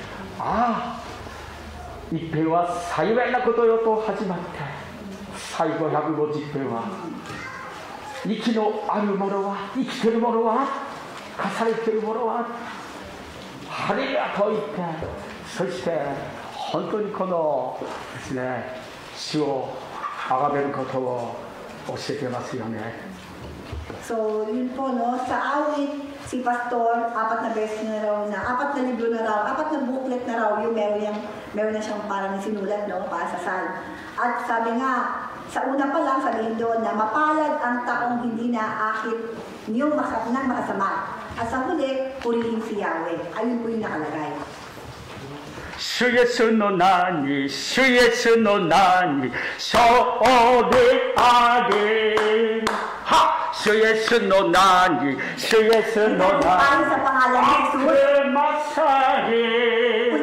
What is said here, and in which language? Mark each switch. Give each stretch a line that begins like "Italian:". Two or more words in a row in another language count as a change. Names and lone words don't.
Japanese: 一編は幸いなことよと始まって、最後150編は息のあるものは、生きてるものは、生かされてるものはハレルヤと言って、そして本当にこのですね、主を崇めることを教えてますよね。
Filipino: So, yun po, no? Sa awit, si Pastor, 4 na beses na raw na, 4 na libro na raw, 4 na booklet na raw, yung meron na siyang parang sinulat, no? Para sa sal. At sabi nga, sa una pa lang, sabihin doon na mapalad ang taong hindi naaakit niyong makasama. At sa huli, purihin si Yahweh. Ayun po yung nakalagay.
Japanese: 主イエスの名に、主イエスの名に勝利あり。主イエスの名に、主イエスの名に悪魔さり。